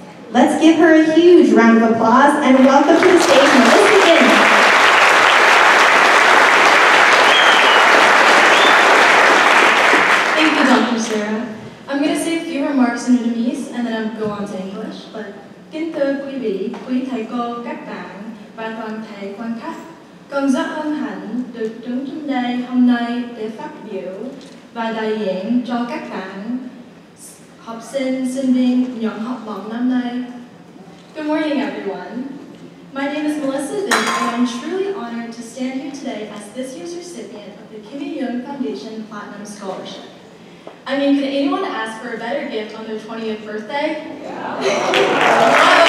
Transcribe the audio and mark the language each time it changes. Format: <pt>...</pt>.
<en>Let's give her a huge round of applause and welcome to the stage, Mellisa Dinh. Thank you, Dr. Sarah. I'm going to say a few remarks in Vietnamese and then I'll go on to English.</en> <vi>But kính thưa quý vị, quý thầy cô, các bạn và toàn thể quan khách, con rất hân hạnh được đứng trên đây hôm nay để phát biểu và đại diện cho các bạn học sinh, sinh viên nhận học bổng năm nay.</vi> <en>Good morning, everyone. My name is Mellisa Dinh, and I'm truly honored to stand here today as this year's recipient of the Kimmy Dương Foundation Platinum Scholarship. I mean, could anyone ask for a better gift on their 20th birthday? Yeah.</en>